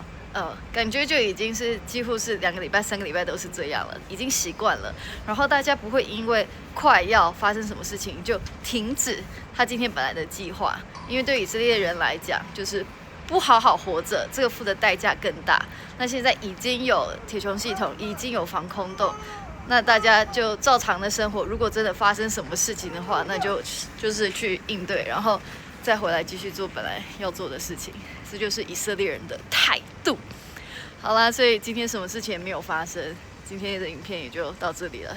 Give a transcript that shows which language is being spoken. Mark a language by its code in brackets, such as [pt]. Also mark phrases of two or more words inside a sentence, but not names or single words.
[zh] 感覺就已經是幾乎是2個禮拜、3個禮拜都是這樣了，已經習慣了。然後大家不會因為快要發生什麼事情就停止他今天本來的計劃，因為對以色列人來講，就是不好好活着，這個付的代價更大。那現在已經有鐵穹系統，已經有防空洞，那大家就照常的生活。如果真的發生什麼事情的話，那就是去應對，然後再回來繼續做本來要做的事情。這就是以色列人的態度。好啦，所以今天什麼事情也沒有發生，今天的影片也就到這裡了。